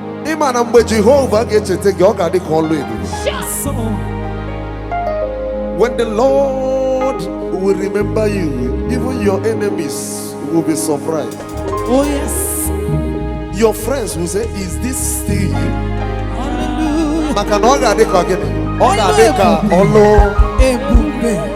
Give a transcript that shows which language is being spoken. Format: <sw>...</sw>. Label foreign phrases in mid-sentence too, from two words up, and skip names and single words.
<ig>Ị ma na mgbe Jehova ga-echeta gị, ọ ga-adị ka ọlụ ebube.</ig> <en>Sure. When the Lord will remember you, even your enemies will be surprised. Oh, yes. Your friends will say, "Is this still you?"</en> <ig>Hallelujah. Maka na ọ ga-adị ka gịnị? Ọ ga-adị ka Ọlụ ebube. ọlụ Ebube.</ig>